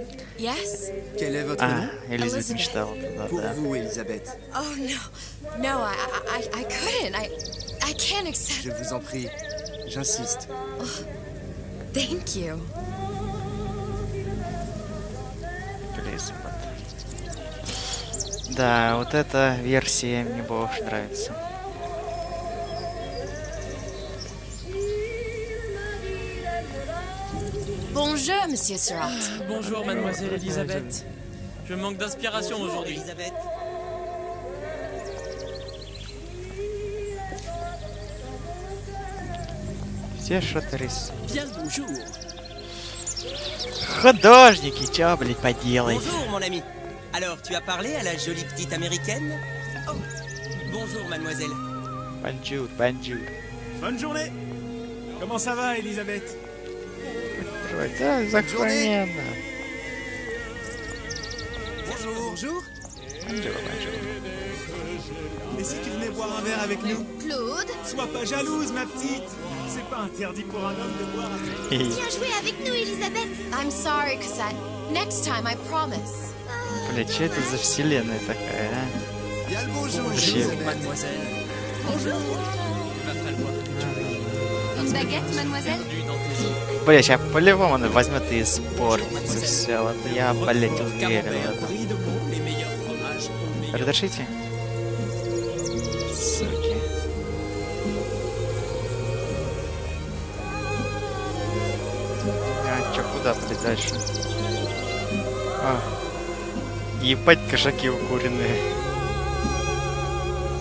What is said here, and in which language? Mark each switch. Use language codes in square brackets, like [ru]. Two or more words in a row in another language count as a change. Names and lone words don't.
[en] Yes? [fr] quel est votre nom? [ru] Элизабет [fr] Elizabeth. [ru] мечтала туда, [fr] Pour [ru] да. [fr] vous, Elisabeth. [en] Oh no. No, I couldn't. I can't accept. [fr] Je vous en prie, j'insiste. [en] Thank you. [ru] Элизабет. Да, вот эта версия мне больше нравится. [fr] Bonjour, Monsieur Surratt. Bonjour, mademoiselle Elisabeth. Je manque d'inspiration aujourd'hui. Elisabeth. [ru] Все что-то рисуют. [fr] Bien le bonjour. [ru] Художники, чё, блядь, поделать? [fr] Bonjour mon ami. Alors, tu as parlé à la jolie petite américaine? Oh, bonjour mademoiselle. Bonjour, bonjour. Bonne journée. Comment ça va, Elisabeth? [ru] Да, захваненно. [fr] Bonjour. Bonjour. Bonjour, bonjour. Et si tu venais boire un verre avec nous? Claude, Sois pas jalouse, ma petite. C'est pas interdit pour un homme de boire avec. viens jouer avec nous, Elisabeth. [en] I'm sorry, Cosette. Next time, I promise. [ru] Блядь, что это за вселенная такая, а? [fr] Il y a le beau jour, Bonjour, Elisabeth. Mademoiselle. Bonjour. Il va falloir que tu Une baguette, mademoiselle? perdu dans tes idées. [ru] Бля, сейчас по-любому она возьмет и испортится все. Вот я, блядь, уверен в этом. [fr] Brie de Meaux, les meilleurs fromages au meilleur. [ru] Разрешите? Суки. А, чё, куда, блядь, дальше? А. Ебать, кошаки укуренные.